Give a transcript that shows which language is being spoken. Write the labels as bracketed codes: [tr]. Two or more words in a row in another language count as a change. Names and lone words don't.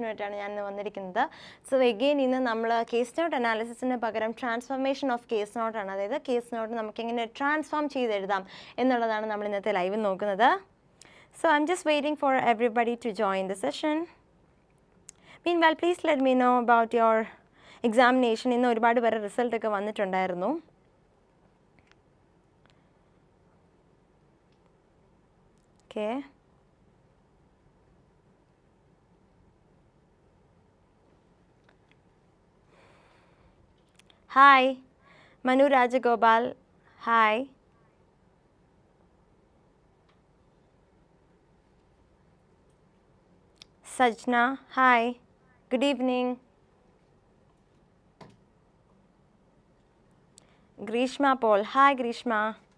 [en] So again, we will case note analysis in a transformation of case note. Another case note we transform live. So I'm just waiting for everybody to join the session. Meanwhile, please let me know about your examination. In the result okay. Hi, Manu Rajagopal. Hi. Sajna. Hi. Good evening. Grishma Paul. Hi, Grishma.